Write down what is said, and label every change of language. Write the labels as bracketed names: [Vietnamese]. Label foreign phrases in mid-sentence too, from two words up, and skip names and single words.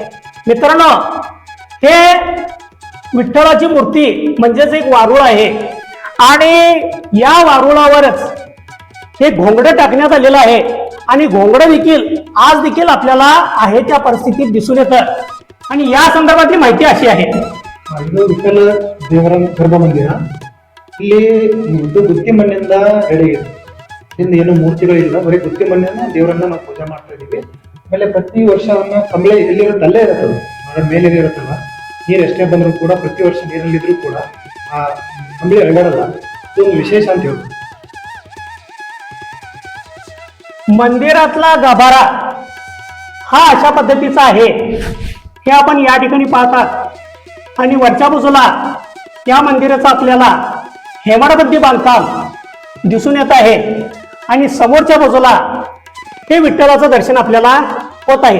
[Marathi] मित्रांनो, हे विठ्ठलाची मूर्ती म्हणजेच एक वारुळ आहे आणि या वारुळावरच हे घोंगडं टाकण्यात आलेलं आहे आणि घोंगडं देखील आज देखील आपल्याला आहे त्या परिस्थितीत दिसून येतं. आणि या संदर्भातली माहिती अशी आहे. [Kannada] ಇದು ವಿಠಲ ದೇವರ ಗರ್ಭ ಮಂದಿರ. ಇಲ್ಲಿ ಇದು ಗುತ್ತಿ ಮಣ್ಣಿಂದ ರೆಡಿ ಇದೆ. ಇಲ್ಲಿ ಏನು ಮೂರ್ತಿಗಳಿಲ್ಲ, ಬರೀ ಗುತ್ತಿ ಮಣ್ಣಿನ ದೇವರನ್ನ ನಾವು ಪೂಜೆ ಮಾಡ್ತಾ ಇದೀವಿ. ಆಮೇಲೆ ಪ್ರತಿ ವರ್ಷ ಅವನ್ನ ಕಂಬಳಿ ಎಲ್ಲಿರುತ್ತೆ ಅಲ್ಲೇ ಇರುತ್ತೆ, ಮಾಡೋ ಮೇಲೆ ಇರುತ್ತಲ್ಲ, ನೀರು ಎಷ್ಟೇ ಬಂದರೂ ಕೂಡ ಪ್ರತಿ ವರ್ಷ ನೀರಲ್ಲಿದ್ರೂ ಕೂಡ ಆ ಕಂಬಳಿ ಅಳ್ಳಾಡಲ್ಲ. ಇದೊಂದು ವಿಶೇಷ ಅಂತ ಹೇಳ್ಬೋದು. [Marathi] मंदिरातला गाभारा हा अशा पद्धतीचा आहे हे आपण या ठिकाणी पाहतात. आणि वरच्या बाजूला या मंदिराचं आपल्याला हेमाडपंथी बांधकाम दिसून येत आहे आणि समोरच्या बाजूला हे विठ्ठलाचं दर्शन आपल्याला होत आहे.